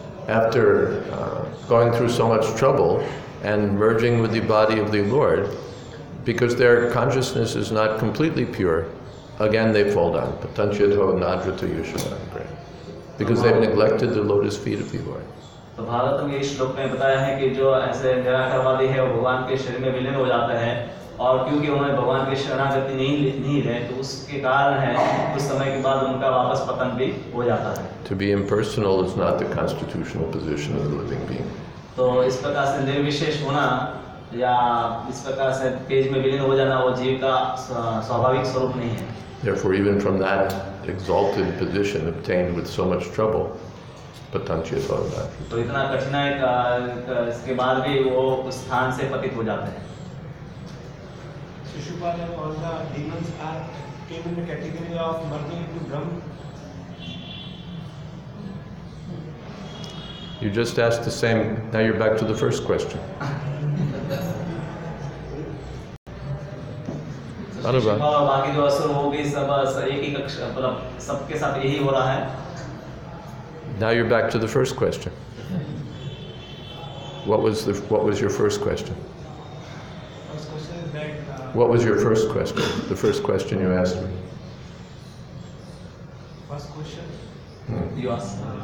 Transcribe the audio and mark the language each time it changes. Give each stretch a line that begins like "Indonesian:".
English: After going through so much trouble and merging with the body of the Lord, because their consciousness is not completely pure, again they fall down.
Sanskrit: Patantyadhod nadrata yusmadangreya.
English: Because they've neglected the lotus feet of the Lord.
Hindi: तो भारत में इस श्लोक में बताया है कि जो ऐसे निराकारवादी है वो भगवान के शरीर में विलीन हो जाते हैं और क्योंकि उन्होंने भगवान की शरणागति नहीं है तो उसके कारण है कुछ समय के बाद उनका वापस पतन भी हो जाता है।
English: To be impersonal is not the constitutional position of the living being.
Hindi: तो इस प्रकार से निर्विशेष होना या इस प्रकार से तेज में विलीन हो जाना वो जीव का स्वाभाविक स्वरूप नहीं है।
English: Therefore, even from that exalted position obtained with so much trouble, patantyadhod.
Hindi: तो इतना कठिनाई इसके बाद भी वो उस स्थान से पतित हो जाते हैं।
English: Shishupal and all the demons came in the category of merging into Brahma. You just asked the same. Now you're back to the first question.
Hindi: और बाकी जो असुर वो भी सब एक ही कक्षा मतलब सबके साथ यही हो रहा है।
English: Now you're back to the first question. What was your first question? First question is that. What was your first question? The first question you asked me. First question. You ask.